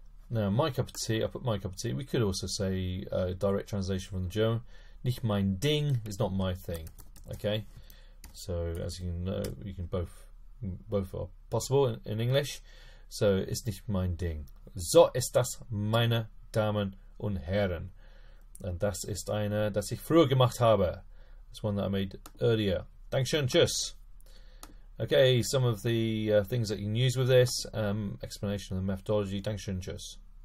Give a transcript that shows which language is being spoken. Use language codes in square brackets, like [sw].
[en] Now, my cup of tea, I put my cup of tea. We could also say direct translation from the German. [de] Nicht mein Ding [en] is not my thing. Okay? So, as you know, you can both Both are possible in English. [de] So, ist nicht mein Ding. So ist das, meine Damen und Herren. And das ist eine, das ich früher gemacht habe. [en] It's one that I made earlier. [de] Dankeschön, tschüss. [en] Okay, some of the things that you can use with this, explanation of the methodology. Dankeschön, tschüss.